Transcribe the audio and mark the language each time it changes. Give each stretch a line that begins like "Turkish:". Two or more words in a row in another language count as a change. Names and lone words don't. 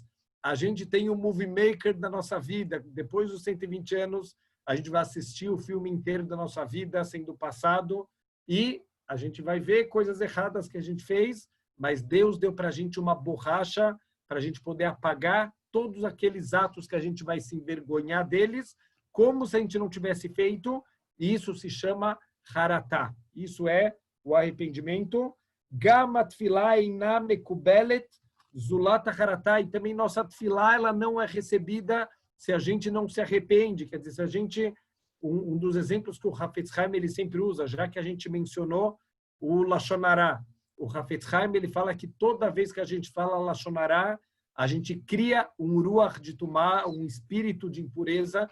Portuguese: A gente tem um Movie Maker da nossa vida. Depois dos 120 anos, a gente vai assistir o filme inteiro da nossa vida, sendo passado, e a gente vai ver coisas erradas que a gente fez, mas Deus deu para a gente uma borracha para a gente poder apagar todos aqueles atos que a gente vai se envergonhar deles, como se a gente não tivesse feito, e isso se chama haratá. Isso é o arrependimento.
Hebrew: גם תפילה אינה מקובלת זולתה חרטה.
Portuguese: E também nossa tefilá, ela não é recebida se a gente não se arrepende. Quer dizer, se a gente... Um dos exemplos que o Hafetz Haim ele sempre usa, já que a gente mencionou o
Hebrew: לשון הרע.
Portuguese: O Hafetz Haim ele fala que toda vez que a gente fala
Hebrew: לשון הרע,
Portuguese: a gente cria um ruach de tumá, um espírito de impureza.